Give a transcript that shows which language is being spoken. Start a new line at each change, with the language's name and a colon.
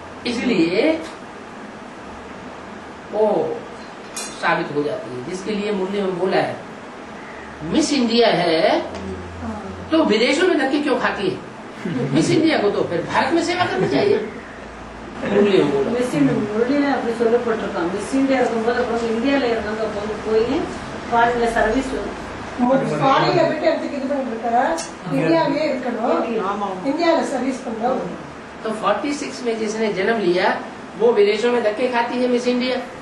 Hindi: इसलिए वो साबित हो जाती है, जिसके लिए मुरली में बोला है मिस इंडिया है तो विदेशों में धक्के क्यों खाती है, मिस इंडिया को तो फिर भारत में सेवा करनी चाहिए। मुरली में बोला
Tamil: முரளியில அப்படி சொல்லப்பட்டிருக்காங்க. மிஸ் இந்தியா இருக்கும்போது அப்புறம் இந்தியால இருக்காங்க போய் ஃபாரின்ல சர்வீஸ் ஃபாரின்ல போயிட்டு எடுத்துக்கு இது பண்ணிட்டு இருக்காரு, இந்தியாவிலே இருக்கணும், இந்தியாவில सर्विस பண்ணணும்।
Hindi: तो 46 में जिसने जन्म लिया वो विदेशों में धक्के खाती है मिस इंडिया।